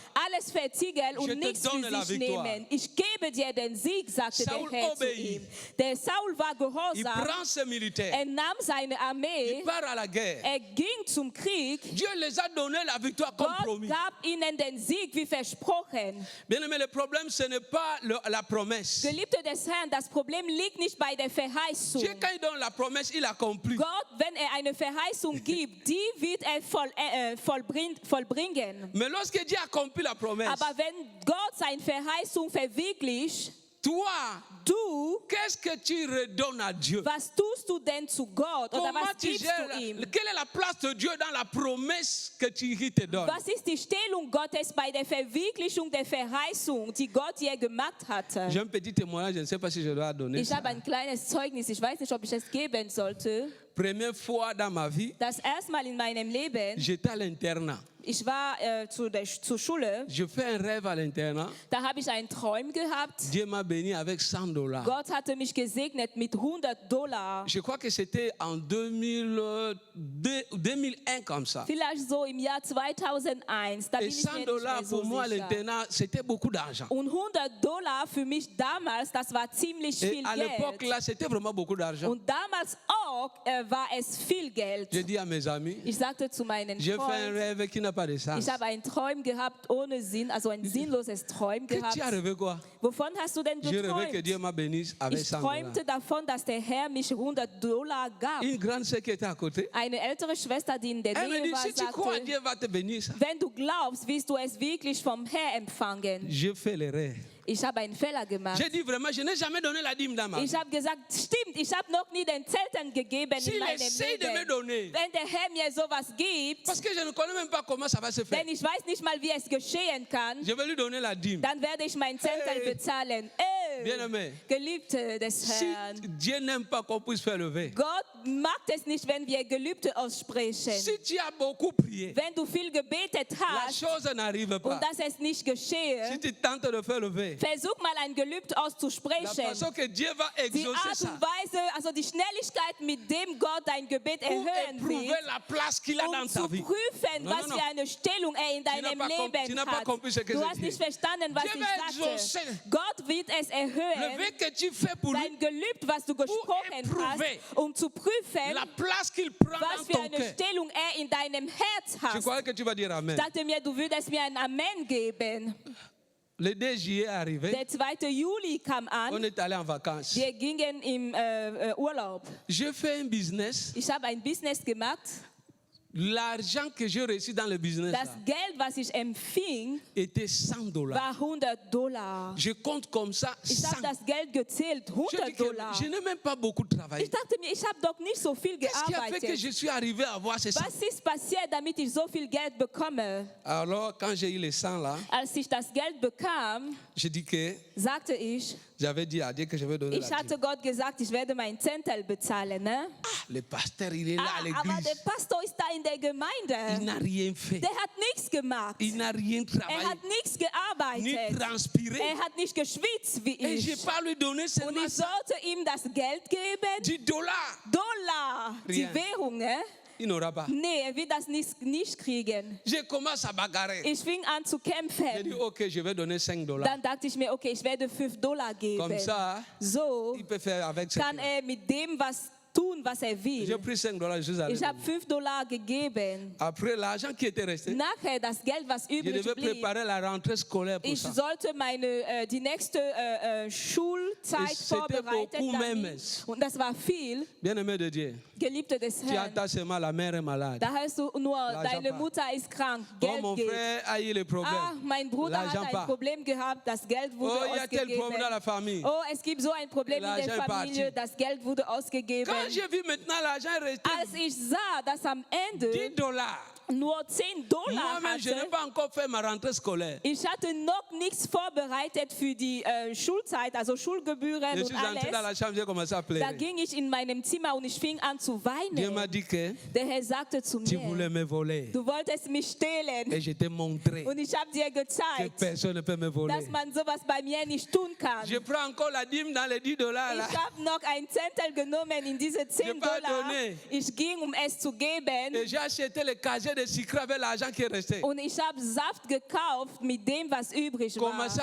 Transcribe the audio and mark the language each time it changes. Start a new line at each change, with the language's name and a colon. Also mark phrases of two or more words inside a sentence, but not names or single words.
German: alles vertiegeln
French: Je
German: und
French: te
German: nichts
French: donne
German: für
French: la
German: sich
French: victoire.
German: nehmen. Ich gebe dir den Sieg, sagte Saul der Herr zu
French: obéit.
German: ihm. Der Saul war
French: Il
German: gehorsam,
French: prend ses militaires.
German: nahm seine Armee,
French: Il part à la guerre.
German: ging zum Krieg.
French: Dieu les a donné la victoire comme
German: Gott
French: promis.
German: gab ihnen den Sieg wie versprochen.
French: Bien aimé, le problème, ce n'est pas la promesse.
German: Geliebte des Herrn, das Problem liegt nicht bei der Verheißung.
French: Dieu, quand il donne la promesse, il accomplit.
German: Gott, wenn eine Verheißung gibt, die wird vollbringen.
French: Mais lorsque Dieu accomplit la promesse,
German: Aber wenn Gott seine Verheißung verwirklicht,
French: toi,
German: du,
French: qu'est-ce que tu redonnes à Dieu?
German: was tust du denn zu Gott oder
French: Comment
German: was
French: tu
German: gibst
French: gères?
German: du ihm?
French: Quelle est la place de Dieu dans la promesse que tu te donne?
German: Was ist die Stellung Gottes bei der Verwirklichung der Verheißung, die Gott dir gemacht hatte?
French: J'ai un petit témoignage, je ne sais pas si je dois donner
German: Ich
French: ça.
German: habe ein kleines Zeugnis, ich weiß nicht, ob ich es geben sollte.
French: Première fois dans ma vie,
German: Das erste Mal in meinem Leben,
French: j'étais à l'internat.
German: ich war zur Schule,
French: Je fais un rêve à l'internat.
German: da habe ich einen Traum gehabt.
French: Dieu m'a béni avec $100.
German: Gott hatte mich gesegnet mit $100.
French: Je crois que c'était en 2001 comme ça.
German: Vielleicht so im Jahr 2001, da bin
French: Et
German: ich mir nicht $100 mehr so
French: pour moi à
German: sicher.
French: l'internat, c'était beaucoup d'argent.
German: Und $100 für mich damals, das war ziemlich
French: Et
German: viel
French: à l'époque
German: Geld.
French: là, c'était vraiment beaucoup d'argent.
German: Und damals auch war es viel Geld.
French: Je dis à mes amis,
German: Ich sagte zu meinen
French: j'ai fait un
German: Freunden,
French: rêve qui n'a pas de sens.
German: ich habe einen Traum gehabt ohne Sinn, also ein sinnloses Traum
French: Que
German: gehabt.
French: tu as rêvé quoi?
German: Wovon hast du denn
French: Je rêvais que
German: geträumt?
French: Dieu m'a béni avec
German: Ich $100. träumte davon, dass der Herr mich $100 gab.
French: Une grande sœur qui était à côté,
German: Eine ältere Schwester, die in der
French: elle me
German: Nähe
French: dit,
German: war,
French: si tu crois,
German: sagte,
French: Dieu va te bénir ça.
German: wenn du glaubst, wirst du es wirklich vom Herr empfangen.
French: Je fais l'erreur.
German: Ich habe einen Fehler gemacht.
French: J'ai dit vraiment, je n'ai jamais donné la dîme dans ma vie.
German: Ich habe gesagt, stimmt, ich habe noch nie den Zelten gegeben
French: S'il
German: in meinem
French: essaye de me
German: Leben.
French: donner,
German: Wenn der Herr mir sowas gibt,
French: parce que je ne connais même pas comment ça va se faire,
German: denn ich weiß nicht mal, wie es geschehen kann,
French: je vais lui donner la dîme.
German: dann werde ich mein Zelten Hey. bezahlen.
French: Bien-aimé,
German: Geliebte des
French: si
German: Herrn,
French: Dieu n'aime pas qu'on puisse faire lever,
German: Gott mag es nicht, wenn wir Gelübde aussprechen.
French: si tu as beaucoup prié,
German: Wenn du viel gebetet
French: la
German: hast
French: chose n'arrive pas.
German: und dass es nicht geschehe,
French: Si tu tentes de faire lever,
German: versuch mal ein Gelübde
French: la
German: auszusprechen.
French: façon que Dieu va
German: Die
French: exaucer
German: Art
French: ça,
German: und Weise, also die Schnelligkeit, mit dem Gott dein Gebet
French: pour
German: erhören
French: éprouver
German: wird,
French: la place qu'il a dans ta
German: zu
French: vie.
German: prüfen,
French: Non,
German: was
French: non, non.
German: für eine Stellung er in deinem
French: pas com- tu
German: Leben
French: n'as pas
German: hat.
French: compris ce que
German: Du
French: je
German: hast
French: dis.
German: nicht verstanden, was
French: Dieu
German: ich
French: va exaucer.
German: sagte. Gott wird es
French: Le
German: erhöhen,
French: vœu que tu fais pour lui,
German: dein Gelübde, was du gesprochen
French: éprouver
German: hast, um zu prüfen,
French: la place qu'il prend
German: was
French: dans
German: für
French: ton
German: eine
French: cœur.
German: Stellung er in deinem Herz
French: Je
German: hat.
French: croyais que tu vas dire Amen.
German: Sagte mir, du würdest mir ein Amen geben.
French: Le 2 juillet est arrivé,
German: Der 2. Juli kam
French: on
German: an.
French: est allé en vacances.
German: Wir gingen im Urlaub.
French: Je fais un business.
German: Ich habe ein Business gemacht.
French: L'argent que j'ai reçu dans le business
German: Das
French: là,
German: Geld, was ich empfing,
French: était $100.
German: war $100.
French: Je compte comme ça
German: Ich 100. habe das Geld gezählt,
French: Je dis que
German: $100.
French: je n'ai même pas beaucoup travaillé.
German: Ich dachte mir, ich habe doch nicht so viel
French: Qu'est-ce qui a fait que
German: gearbeitet.
French: je suis arrivé à avoir ces 100?
German: Was ist passiert, damit ich so viel Geld bekomme?
French: Alors, quand j'ai eu les 100 là,
German: Als ich das Geld bekam,
French: je dis que
German: sagte ich,
French: j'avais dit à Dieu que je vais donner
German: ich
French: la
German: hatte
French: dîme.
German: Gott gesagt, ich werde mein Zentel bezahlen. Ne?
French: Ah, le pasteur, il est là à
German: Aber
French: l'église.
German: der Pastor ist da in der
French: Il
German: Gemeinde.
French: n'a rien fait.
German: Der hat nichts gemacht.
French: Il n'a rien
German: Er
French: travaillé,
German: hat nichts
French: ni
German: gearbeitet.
French: transpiré.
German: Er hat nicht geschwitzt wie
French: Et je n'ai
German: ich.
French: pas lui donné
German: Und
French: seulement ich sollte ihm das Geld geben. $10.
German: Dollar, die
French: Rien.
German: Währung. Ne?
French: Il n'aura pas.
German: Nee, er wird das nicht kriegen.
French: Je commence à bagarrer.
German: Ich fing an zu
French: J'ai dit,
German: kämpfen.
French: ok, je vais donner $5.
German: Dann dachte ich mir, okay, ich werde $5 geben.
French: Comme ça,
German: So
French: il peut faire avec ce
German: kann
French: qu'il a.
German: er mit dem was tun, was er
French: J'ai
German: will.
French: pris $5, je suis allé.
German: Ich habe $5 gegeben.
French: Après, l'argent qui était resté,
German: Nachher das Geld, was
French: je
German: übrig
French: devais
German: blieb,
French: préparer la rentrée scolaire pour
German: ich
French: ça.
German: sollte die nächste Schulzeit
French: C'était
German: vorbereiten.
French: beaucoup
German: damit.
French: même.
German: Und das war viel.
French: Bien-aimé de Dieu,
German: Geliebte des
French: tu
German: Herrn.
French: attends seulement la mère est malade.
German: Da hörst du nur,
French: L'argent
German: deine
French: pas.
German: Mutter ist krank,
French: Oh,
German: Geld
French: mon
German: geht.
French: frère a eu le problème.
German: Ah, mein Bruder
French: L'argent
German: hat
French: pas.
German: ein Problem gehabt, das Geld wurde
French: Oh, il y a tel
German: ausgegeben.
French: problème dans la famille.
German: Oh, es gibt so ein Problem in
French: L'argent
German: der
French: est
German: Familie,
French: parti.
German: das Geld wurde ausgegeben.
French: Quand j'ai vu maintenant l'argent est resté
German: Als ich sah, dass am Ende
French: $10,
German: nur $10
French: moi-même, je n'ai
German: hatte,
French: pas encore fait ma rentrée scolaire.
German: ich hatte noch nichts vorbereitet für die Schulzeit, also Schulgebühren
French: Je
German: und
French: suis entré dans
German: alles.
French: la chambre, j'ai commencé à
German: Da
French: pleurer.
German: ging ich in meinem Zimmer und ich fing an zu
French: Dieu m'a
German: weinen.
French: dit que
German: Der Herr sagte zu
French: tu voulais
German: mir,
French: me voler.
German: du wolltest mich stehlen.
French: Et je t'ai montré
German: Und ich habe dir
French: que
German: gezeigt,
French: personne ne peut me voler.
German: dass man sowas bei mir nicht tun kann.
French: Je prends encore la dîme dans les $10 là.
German: Ich habe noch ein Zentel genommen in diese $10.
French: pas donné.
German: Ich ging, um es zu geben.
French: Et j'ai acheté le casier de sucre avec l'argent qui est resté.
German: Und ich habe Saft gekauft mit dem, was übrig
French: Commencé